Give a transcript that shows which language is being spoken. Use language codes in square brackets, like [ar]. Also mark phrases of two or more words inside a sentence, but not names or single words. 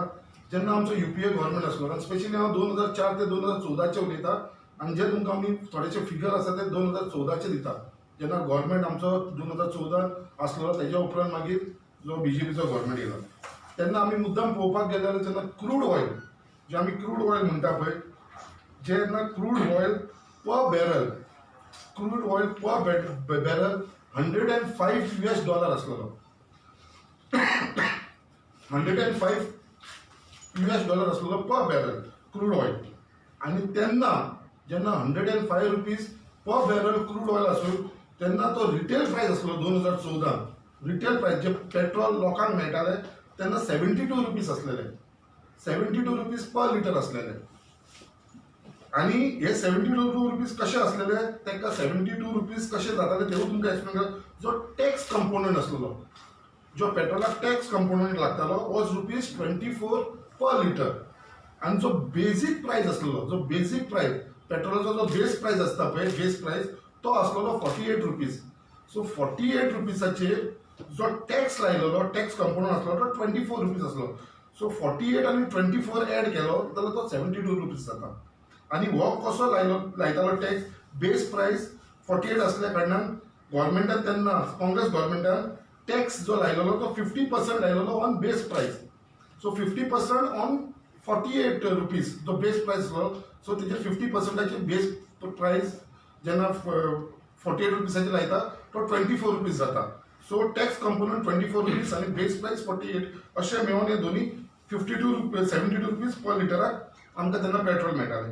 [kok] जेन्ना आमचो UPA गव्हर्मेंट आसलो आनी स्पेशली हांव 2004 ते 2014 उलयतां, आनी जे तुमकां आमी थोडेशे फिगर आसा ते 2014 दिता. जेन्ना गव्हर्मेंट आमचो 2014 आसलो तेज्या उपरांत मागीर जो BJPचो गव्हर्मेंट येयलो तेन्ना आमी मुद्दाम पळोवपाक गेले जाल्यार जेन्ना [en] crude oil, [kok] जे आमी [en] crude oil [kok] म्हणटा पळय, जेन्ना [en] crude oil per barrel, crude oil per barrel [kok] $105 आसलेलो. $105 आसलेलो [en] per barrel crude oil. [kok] आनी तेन्ना जेन्ना 105 [en] rupees per barrel crude oil [kok] आसून तेन्ना तो [en] retail price [kok] आसलो 2014. [en] retail price [kok] जे पेट्रोल लोकांक मेळटाले तेन्ना 72 रुपीज आसलेले, 72 [en] rupees per litre [kok] आसलेले. आणि हे 72 रुपीज कशे असलेले, ताका 72 रुपीज कशे जाताले तेवूय तुमकां एक्सप्लेन करता. जो [en] tax component [kok] आसलेलो, जो पेट्रोलाक [en] tax component [kok] लागतालो [en] was ₹24 per litre. [kok] आणि जो [en] basic price [kok] असलेलो, जो [en] basic price [kok] पेट्रोलाचो जो [en] base price [kok] असता पळय, [en] base price [kok] तो असलेलो ₹48. सो ₹48 जो टॅक्स लायलेलो, [en] tax component [kok] असलो तो ₹24 असलो. सो 48 आणि 24 ऍड केलो जाल्यार तो ₹72 जाता. आणि हो कसो लायतालो टॅक्स? [en] base price [kok] 48 असल्या कारणान गव्हर्मेंटान तेन्ना काँग्रेस गव्हर्मेंटान टॅक्स जो लायलेलो तो 50% लायलेलो [en] on base price. so 50% on ₹48 [kok] जो [en] base price [kok] असलो. सो तेजे 50%चे [en] base price [kok] जेन्ना 48 रुपीसाचे लायता तो ₹24 जाता. सो [en] tax component [kok] ₹24 आणि [en] base price [kok] 48 अशें मेळून हे दोन्ही ₹72 पर लिटराक आमकां तेन्ना पेट्रोल मेळटालें.